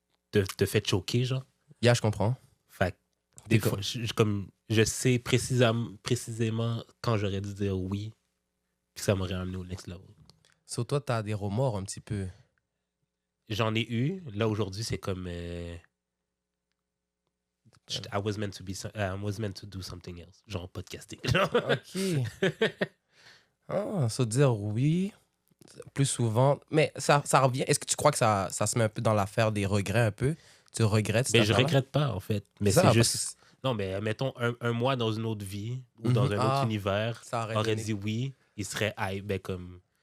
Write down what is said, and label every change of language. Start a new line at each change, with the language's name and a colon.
French: te fait choquer, genre. Yeah, je comprends. Fait que des fois, je sais précisément quand j'aurais dû dire oui, puis que ça m'aurait amené au
English: next level.
French: Sur toi, t'as des remords un petit peu. J'en ai eu. Là, aujourd'hui, c'est comme...
English: I was meant to do something else.
French: Genre podcasting. OK. Ça veut dire oui, plus souvent. Mais ça revient. Est-ce que tu crois que ça se met un peu dans l'affaire des regrets un peu? Tu regrettes? Mais je regrette pas, en fait. Mais c'est juste... Que... Non, mais mettons un mois dans une autre vie ou dans un autre univers, aurait dit oui, il serait comme...